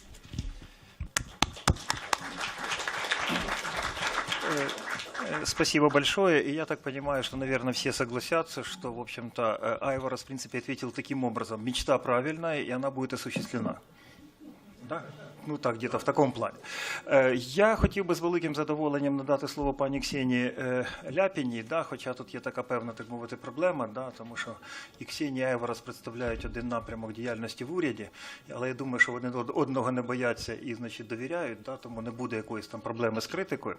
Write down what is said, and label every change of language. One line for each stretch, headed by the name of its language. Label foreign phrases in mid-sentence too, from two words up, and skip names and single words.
Russian: Спасибо большое. И я так понимаю, что, наверное, все согласятся, что, в общем-то, Айварас, в принципе, ответил таким образом. Мечта правильная, и она будет осуществлена. Да? Ну так, где-то
Ukrainian: в такому плані. Я хотів би з великим задоволенням надати слово пані Ксенії Ляпіній, да, хоча тут є така певна, так мовити, проблема, да, тому що і Ксенія, і Айварас представляють один напрямок діяльності в уряді, але я думаю, що вони одного не бояться і, значить, довіряють, да, тому не буде якоїсь там проблеми з критикою.